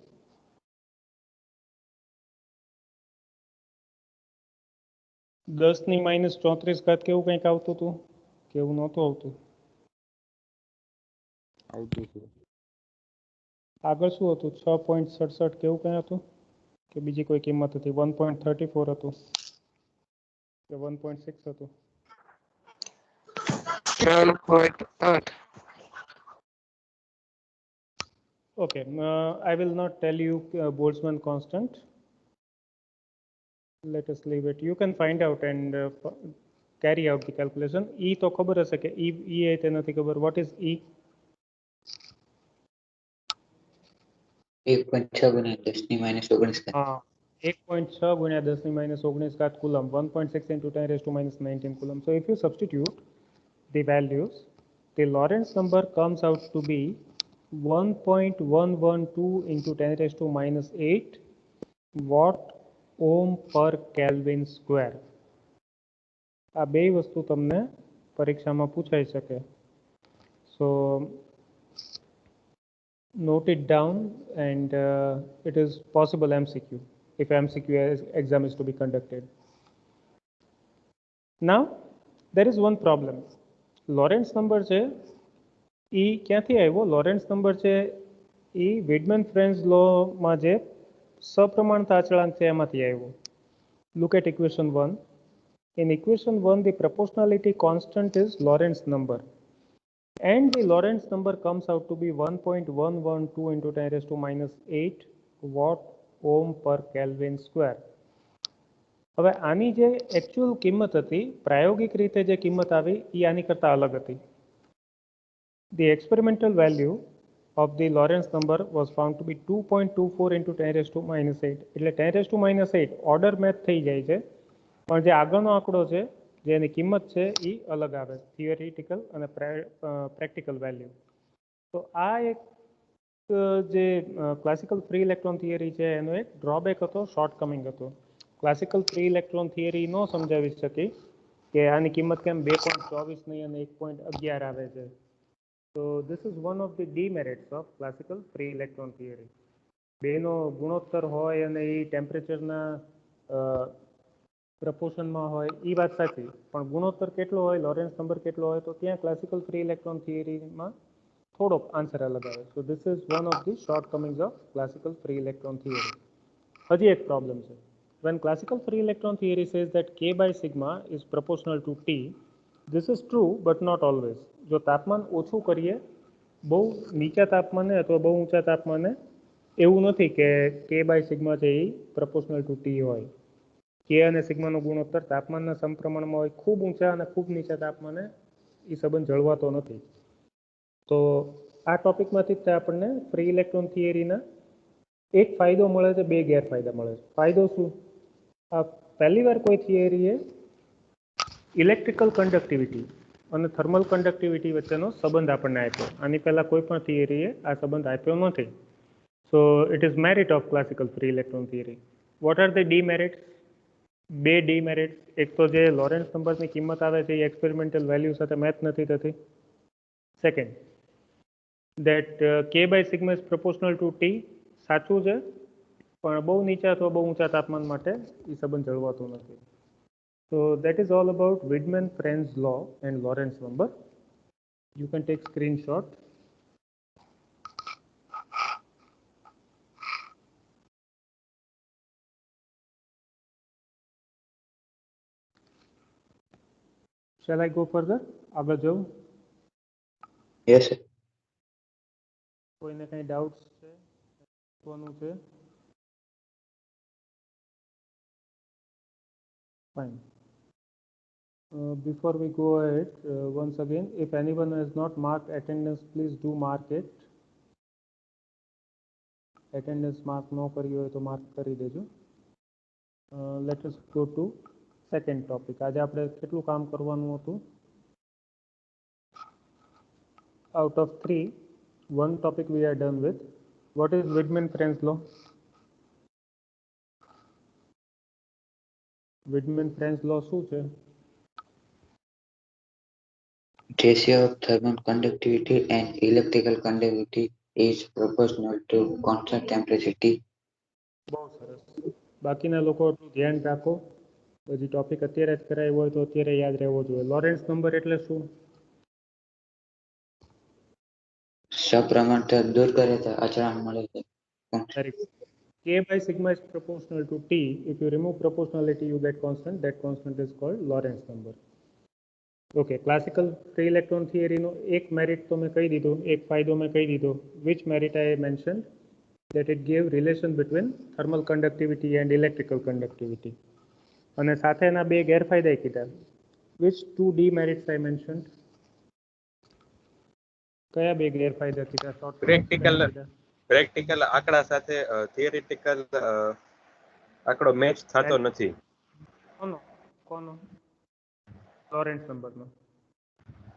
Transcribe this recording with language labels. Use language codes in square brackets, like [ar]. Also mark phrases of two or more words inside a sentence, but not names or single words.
[gu] 10 ની -34 ઘાત કેવું કંઈક આવતું હતું કે એવું નહોતું આવતું? આગળ શું હતું? 6.67 કેવું કંઈ હતું કે બીજી કોઈ કિંમત હતી? 1.34 હતું કે 1.6 હતું? 12.8. [en] Okay, I will not tell you Boltzmann constant. Let us leave it. You can find out and carry out the calculation. [gu] E તો ખબર હશે કે E એ તે નથી ખબર. [en] What is E? [gu] 1.6 ગુણ્યા 10 ની -19 ઘાત. હા, 1.6 ગુણ્યા 10 ની -19 ઘાત કુલમ. [en] 1.6 into 10 raised to -19 coulomb. So if you substitute the values, the Lorentz number comes out to be 1.112 into 10 raised to minus 8 watt ohm per Kelvin square. [gu] આ બે વસ્તુ તમને પરીક્ષામાં પૂછાઈ શકે. [en] So note it down, and it is possible MCQ if MCQ exam is to be conducted. Now there is one problem. Lorentz number [gu] છે એ ક્યાંથી આવ્યો? [en] Lorentz number [gu] છે એ [en] Widman-Franz law [gu] માં જે સપ્રમાણતા અચળાંક છે એમાંથી આવ્યો. [en] Look at equation 1. In equation 1, the proportionality constant is Lorentz number, and the Lorentz number comes out to be 1.112 into 10 raised to minus 8 watt ohm per Kelvin square. [gu] હવે આની જે એકચ્યુઅલ કિંમત હતી, પ્રાયોગિક રીતે જે કિંમત આવી એ આની કરતાં અલગ હતી. [en] The experimental value of the Lorentz number was found to be 2.24 into 10 raised to minus 8. [gu] એટલે [en] 10 raised to minus 8 order match [gu] થઈ જાય છે, પણ જે આગળનો આંકડો છે જેની કિંમત છે એ અલગ આવે, થિયોરિટિકલ અને [en] practical value. [gu] તો આ એક જે [en] classical free electron theory [gu] છે એનો એક ડ્રોબેક હતો, શોર્ટકમિંગ હતો. [en] classical free electron theory [gu] ન સમજાવી શકી કે આની કિંમત કેમ 2.24 નહીં અને 1.11 આવે છે. [en] So this is one of the demerits of classical free electron theory. [gu] બેનો ગુણોત્તર હોય અને એ ટેમ્પરેચરના પ્રપોર્શનમાં હોય એ વાત સાચી, પણ ગુણોત્તર કેટલો હોય, [en] Lorentz number [gu] કેટલો હોય, તો ત્યાં [en] classical free electron theoryમાં [gu] થોડોક આન્સર અલગ આવે. [en] So this is one of the shortcomings of classical free electron theory. [gu] હજી એક પ્રોબ્લેમ છે. [en] When classical free electron theory says that K by sigma is proportional to T, this is true but not always. [gu] જો તાપમાન ઓછું કરીએ બહુ નીચા તાપમાને અથવા બહુ ઊંચા તાપમાને, એવું નથી કે [en] K by sigma [gu] છે એ [en] proportional to T [gu] હોય. K અને સિગ્માનો ગુણોત્તર તાપમાનના સમપ્રમાણમાં હોય, ખૂબ ઊંચા અને ખૂબ નીચા તાપમાને એ સંબંધ જળવાતો નથી. તો આ ટોપિકમાંથી જ આપણને [en] free electron theoryના [gu] એક ફાયદો મળે છે, બે ગેરફાયદા મળે છે. ફાયદો શું? પહેલી વાર કોઈ થિયરીએ [en] electrical conductivity [gu] અને [en] thermal conductivity [gu] વચ્ચેનો સંબંધ આપણને આપ્યો. આની પહેલાં કોઈ પણ થિયરીએ આ સંબંધ આપ્યો નથી. [en] So it is merit of classical free electron theory. What are the demerits? બે demerits. [gu] એક તો જે લોરેન્સ નંબરની કિંમત આવે છે એ [en] experimental value [gu] સાથે મેચ નથી થતી. [en] Second, that K by sigma is proportional to T [gu] સાચું છે, પણ બહુ નીચા અથવા બહુ ઊંચા તાપમાન માટે એ સંબંધ જળવાતો નથી. [en] So that is all about Widman-Franz law and Lorentz number. You can take screenshot. Shall I go further? [gu] આગળ જવું? [en] Yes, sir. [gu] કોઈને કંઈ ડાઉટ્સ છે? પૂછવાનું છે? [en] Fine. Before we go ahead, once again, if anyone has not marked attendance, please do mark it. Attendance mark [gu] no કરી હોય તો mark કરી દેજો. [en] Let us go to second topic. [gu] આજે આપણે કેટલું કામ કરવાનું હતું? [en] Out of 3, one topic we are done with. What is Widman-Franz law? Widman-Franz law [gu] શું છે? [en] Ratio of thermal conductivity and electrical conductivity is proportional to constant temperature T. [gu] બહુ સરસ. બાકીના લોકો ધ્યાન રાખો. હજી ટોપિક અત્યારે જ કરાયો હોય તો અત્યારે યાદ રહેવો જોઈએ. લોરેન્સ નંબર એટલે શું? સપ્રમાણતા દૂર કરે તો અચળાંક મળે છે. [en] Very good. K by sigma is proportional to T. If you remove proportionality, you get constant. That constant is called Lorentz number. [gu] Okay, [en] classical free electron theory [gu] નો એક મેરિટ તો મેં કહી દીધું, એક ફાયદો મેં કહી દીધો. [en] Which merit I mentioned? That it gave relation between thermal conductivity and electrical conductivity. [gu] અને સાથે એના બે ગેરફાયદા કીધા. [en] Which two demerits I mentioned? [gu] કયા બે ગેરફાયદા કીધા? પ્રેક્ટિકલ આંકડા સાથે થિયરિટિકલ આંકડો મેચ થતો નથી. કોનો? લોરેન્સ નંબરનો.